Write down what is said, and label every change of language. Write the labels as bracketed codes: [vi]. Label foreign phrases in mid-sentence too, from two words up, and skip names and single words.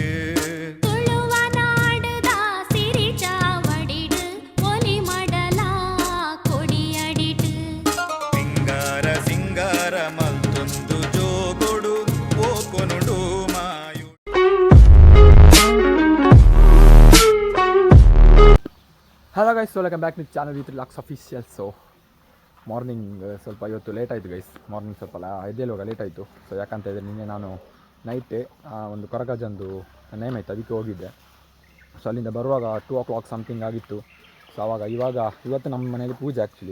[tcy] ತುಳುವನಾಡುದ ಸಿರಿ ಚಾವಡಿಡು ಒಲಿ ಮಡಲ ಕೊಡಿಯಡಿಟ್ಟು ಸಿಂಗಾರ ಸಿಂಗಾರ ಮಲ್ತೊಂದು ಜೋಗೊಡು ಓಕೊನುಡು ಮಾಯು. [en] Hello guys, welcome back to channel with Laks Official. So morning [kn] ಸ್ವಲ್ಪ ಇವತ್ತು ಲೇಟ್ ಆಯಿತು ಗೈಸ್. ಮಾರ್ನಿಂಗ್ ಸ್ವಲ್ಪ ಎದ್ದೇಳುವಾಗ ಲೇಟ್ ಆಯಿತು. ಸೊ ಯಾಕಂತ ಹೇಳಿದ್ರೆ ನಿನ್ನೆ ನಾನು ನೈಟ್ ಒಂದು ಕೊರಗಜಂದು ನೇಮ್ ಆಯಿತು, ಅದಕ್ಕೆ ಹೋಗಿದ್ದೆ. ಸೊ ಅಲ್ಲಿಂದ ಬರುವಾಗ [en] 2 o'clock something [kn] ಆಗಿತ್ತು. ಸೊ ಇವತ್ತು ನಮ್ಮ ಮನೇಲಿ ಪೂಜೆ ಆ್ಯಕ್ಚುಲಿ.